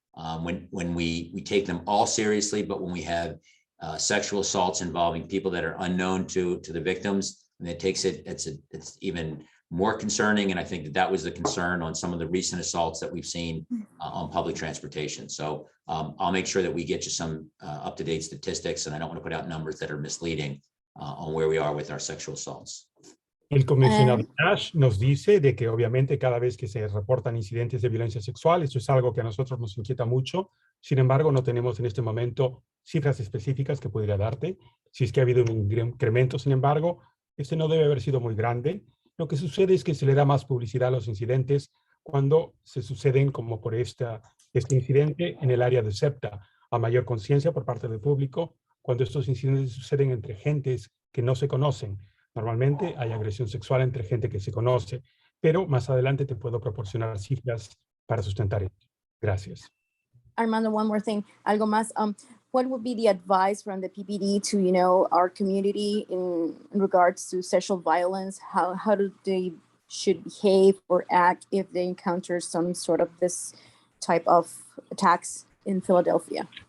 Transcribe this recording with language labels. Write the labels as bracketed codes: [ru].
[en] When we take them all seriously, but when we have sexual assaults involving people that are unknown to the victims, and it takes it's even more concerning. And I think that was the concern on some of the recent assaults that we've seen on public transportation. So I'll make sure that we get you some up-to-date statistics, and I don't want to put out numbers that are misleading on where we are with our sexual assaults. [es] El comisionado Nash nos dice de que obviamente cada vez que se reportan incidentes de violencia sexual, eso es algo que a nosotros nos inquieta mucho. Sin embargo, no tenemos en este momento cifras específicas que pudiera darte. Si es que ha habido un incremento, sin embargo, este no debe haber sido muy grande. Lo que sucede es que se le da más publicidad a los incidentes cuando se suceden como por este incidente en el área de Septa, a mayor conciencia por parte del público, cuando estos incidentes suceden entre gentes que no se conocen. Normalmente hay agresión sexual entre gente que se conoce, pero más adelante te puedo proporcionar cifras para sustentar esto. Gracias. [en] Armando, one more thing. [es] Algo más. [en] What would be the advice from the PPD to, our community in regards to sexual violence? How do they should behave or act if they encounter some sort of this type of attacks in Philadelphia?